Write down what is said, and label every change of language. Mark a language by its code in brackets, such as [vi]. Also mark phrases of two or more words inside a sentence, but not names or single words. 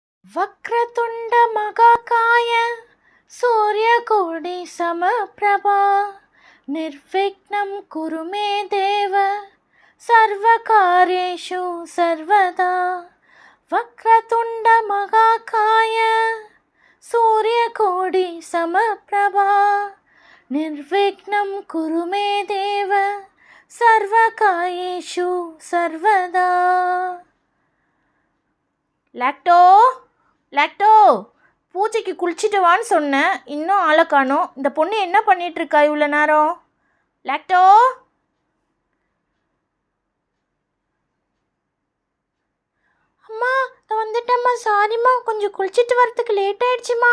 [sa] वक्रतुंड महाकाय सूर्यकोटि समप्रभा निर्विघ्नं कुरु मे देव सर्वकार्येषु सर्वदा। वक्रतुंड महाकाय सूर्यकोटि समप्रभा निर्विघ्नं कुरु मे देव सर्वकार्येषु सर्वदा। [ta] லாக்டோ பூஜைக்கு குளிச்சுட்டு வான்னு சொன்னேன், இன்னும் ஆளை காணோம். இந்த பொண்ணு என்ன பண்ணிகிட்ருக்கா இவ்வளோ நேரம்? லாக்டோ, அம்மா நான் வந்துட்டேம்மா, சாரிம்மா, கொஞ்சம் குளிச்சுட்டு வரத்துக்கு லேட் ஆயிடுச்சுமா.